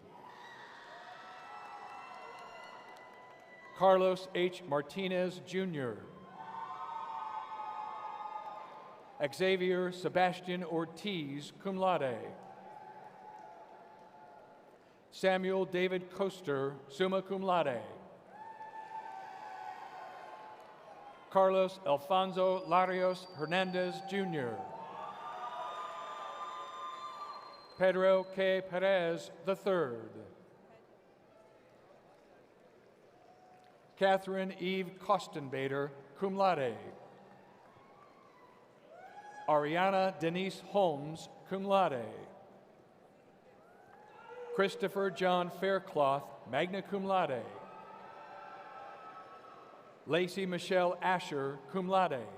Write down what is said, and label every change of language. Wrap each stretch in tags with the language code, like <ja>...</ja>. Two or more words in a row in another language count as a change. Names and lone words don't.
<en>Carlos H. Martinez, Jr. Xavier Sebastian Ortiz,</en> <la>cum laude.</la> <en>Samuel David Coaster,</en> <la>summa cum laude.</la> <en>Carlos Alfonso Larios Hernandez, Jr. Pedro K. Perez, III. Catherine Eve Kostenbader,</en> <la>cum laude.</la> <en>Ariana Denise Holmes,</en> <la>cum laude.</la> <en>Christopher John Faircloth,</en> <la>magna cum laude.</la> <en>Lacey Michelle Asher,</en> <la>cum laude.</la>